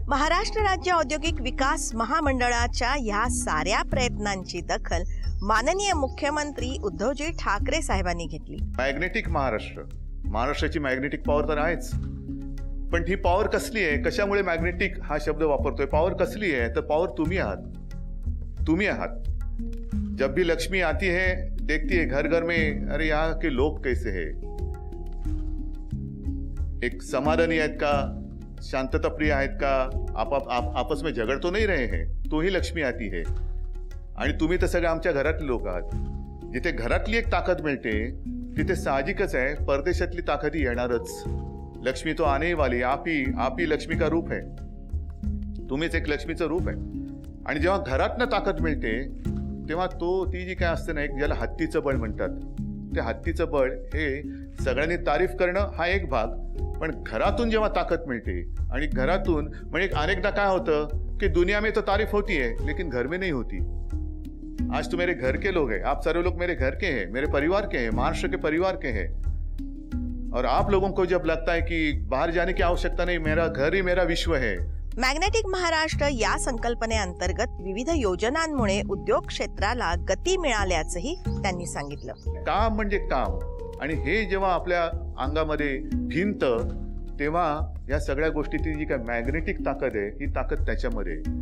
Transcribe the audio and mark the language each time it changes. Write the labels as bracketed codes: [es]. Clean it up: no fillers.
[mr] महाराष्ट्र राज्य औद्योगिक विकास महामंडळाच्या ह्या साऱ्या प्रयत्नांची दखल माननीय मुख्यमंत्री उद्धवजी ठाकरे साहेबांनी घेतली. मॅग्नेटिक महाराष्ट्राची मॅग्नेटिक पॉवर तर आहेच, पण ही पॉवर कसली आहे, कशामुळे मॅग्नेटिक हा शब्द वापरतोय, पॉवर कसली आहे, तर पॉवर तुम्ही आहात. [hi] जब भी लक्ष्मी आती है, देखती है घर घर में, अरे यहाँ के लोग कैसे हैं, [mr] एक समाधानी आहेत का, [hi] शांतता प्रिय आहेत का, आपस में झगड़ तो नहीं रहे हैं, तो ही लक्ष्मी आती है. [mr] आणि तुम्ही तर सगळे आमच्या घरातले लोक आहात. जिथे घरातली एक ताकद मिळते तिथे साहजिकच आहे परदेशातली ताकदही येणारच. [hi] लक्ष्मी तो आने वाली, आप ही लक्ष्मी का रूप है, [mr] तुम्हीच एक लक्ष्मीचं रूप आहे. आणि जेव्हा घरातनं ताकद मिळते तेव्हा ती जी काय असते ना, एक ज्याला हत्तीचं बळ म्हणतात, ते हत्तीचं बळ हे सगळ्यांनी तारीफ करणं हा एक भाग, पण घरातून जेव्हा ताकद मिळते आणि घरातून म्हणजे अनेकदा काय होतं कि [hi] दुनिया में तो तारीफ होती है लेकिन घर में नहीं होती. आज तो मेरे घर के लोग हैं, आप सारे लोग मेरे घर के हैं, मेरे परिवार के हैं, महाराष्ट्र के परिवार के हैं. और आप लोगों को जब लगता है कि बाहर जाने की आवश्यकता नहीं, मेरा घर ही मेरा विश्व है. [mr] मॅग्नेटिक महाराष्ट्र या संकल्पनेअंतर्गत विविध योजनांमुळे उद्योग क्षेत्राला गती मिळाल्याचंही त्यांनी सांगितलं. काम म्हणजे काम, आणि हे जेव्हा आपल्या अंगामध्ये भिनतं तेव्हा या सगळ्या गोष्टीची जी काय मॅग्नेटिक ताकद आहे, ही ताकद त्याच्यामध्ये.